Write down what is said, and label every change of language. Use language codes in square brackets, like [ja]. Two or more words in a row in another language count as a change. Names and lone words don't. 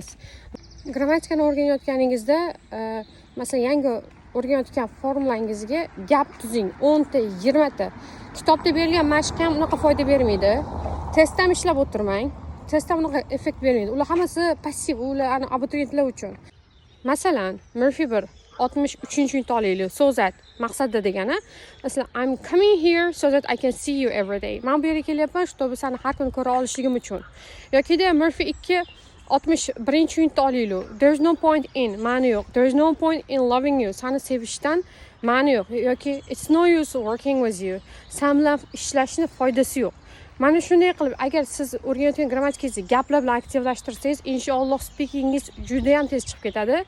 [uz] Grammatikani o'rganayotganingizda, masalan, yangi o'rganayotgan formulangizga gap tuzing 10 ta, 20 ta. Kitobda berilgan mashq ham unaqa foyda bermaydi. Testda ham ishlab o'tirmang. Testda unaqa effekt bermaydi. Ular hammasi passiv, ular abituriyentlar uchun. Masalan, Murphy 63-yuntni olaylik. So'zat maqsadda degani, masalan, [en] I'm coming here so that I can see you every day. [uz] Men bu yerga kelyapman, чтобы seni har kuni ko'ra olishligim uchun. Yokida Murphy 61-yuntni olaylik. [en] There's no point in, [uz] ma'ni yo'q. [en] There's no point in loving you. [uz] Seni sevishdan ma'ni yo'q. [en] Yoki it's no use working with you. [uz] Sen bilan ishlashni foydasi yo'q. Mana shunday qilib, agar siz o'rganayotgan grammatikangizni gaplar bilan aktivlashtirsangiz, inshaalloh speakingingiz juda ham tez chiqib ketadi.